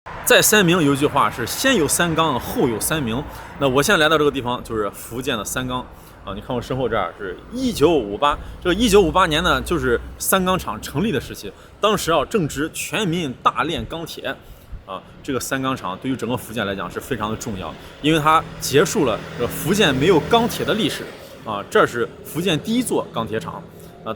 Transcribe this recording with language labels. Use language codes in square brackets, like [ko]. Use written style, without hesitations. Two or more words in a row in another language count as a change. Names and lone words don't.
[zh] 在三明有一句話是先有三缸后有三明。那我现在来到这个地方就是福建的三缸啊，你看我身後這兒是1958，這個1958年呢就是三缸廠成立的時期，當時啊正值全民大煉鋼鐵啊，這個三缸廠對於整個福建來講是非常的重要，因為它結束了這福建沒有鋼鐵的歷史啊，這是福建第一座鋼鐵廠啊。